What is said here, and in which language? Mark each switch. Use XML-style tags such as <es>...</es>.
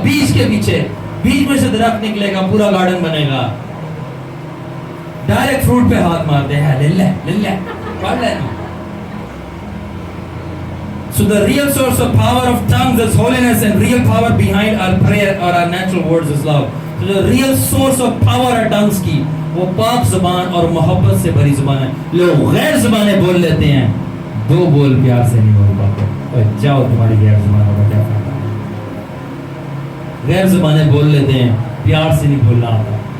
<hi>बीज के पीछे, बीज में से दरख्त निकलेगा, पूरा गार्डन बनेगा. डायरेक्ट फ्रूट पे हाथ मारते हैं. ले ले पढ़ लेना.</hi> <en>So the real source of power of tongues is holiness, and real power behind our prayer or our natural words is love. So the real source of power</en> <hi>है tongues की, वो पाक ज़ुबान और मोहब्बत से भरी ज़ुबान है. लोग गैर ज़ुबानें बोल लेते हैं, 2 बोल प्यार से नहीं बोल पाते. तो जाओ, तुम्हारी गैर ज़ुबानों का क्या फायदा. गैर ज़ुबानें बोल लेते हैं, प्यार से नहीं बोलना आता.</hi>